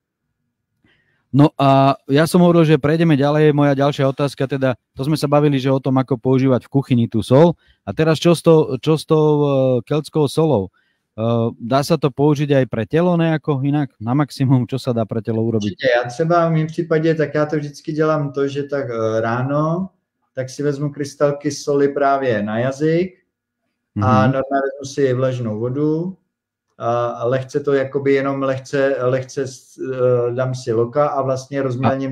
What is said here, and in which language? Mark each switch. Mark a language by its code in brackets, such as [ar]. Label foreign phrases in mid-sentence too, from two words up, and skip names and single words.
[sk] No a ja som hovoril, že prejdeme ďalej, moja ďalšia otázka, teda to sme sa bavili, že o tom, ako používať v kuchyni tú sol. A teraz čo s tou keltskou solou? Dá sa to použiť aj pre telo nejako inak? Na maximum, čo sa dá pre telo urobiť? [cs] Určitě, já třeba v mém případě, tak já to vždycky dělám to, že tak ráno, tak si vezmu krystalky soli právě na jazyk a normálně vezmu si vlažnou vodu a lehce to jakoby jenom lehce dám si loka a vlastně rozmělním.